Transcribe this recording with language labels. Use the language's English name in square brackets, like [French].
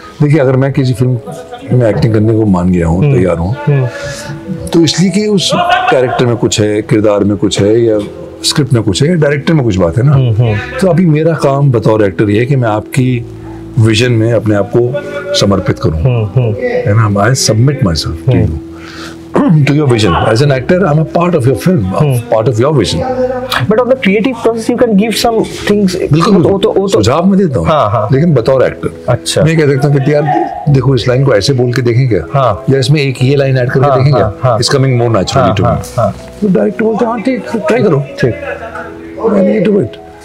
[Hindi] देखिए अगर मैं किसी फिल्म में एक्टिंग करने को मान गया हूँ, तैयार हूँ, तो इसलिए कि उस कैरेक्टर में कुछ है, किरदार में कुछ है, या स्क्रिप्ट में कुछ है, या डायरेक्टर में कुछ बात है ना। तो अभी मेरा काम बतौर एक्टर ये है कि मैं आपकी विजन में अपने आप को समर्पित करूं, है ना। [English] I submit myself to your vision. As an actor, I'm a part of your film, part of your vision. But on the creative process, you can give some things. [Hindi] बिल्कुल सुझाव मैं देता हूँ, लेकिन बतौर एक्टर। अच्छा, मैं कह सकता हूँ कि यार देखो इस लाइन को ऐसे बोल के देखें क्या, या इसमें एक ये लाइन ऐड करके देखें क्या, [English] It's coming more naturally to me. [Hindi] तो डायरेक्टर बोलते हैं हाँ ठीक, ट्राई करो, ठीक, डू इट।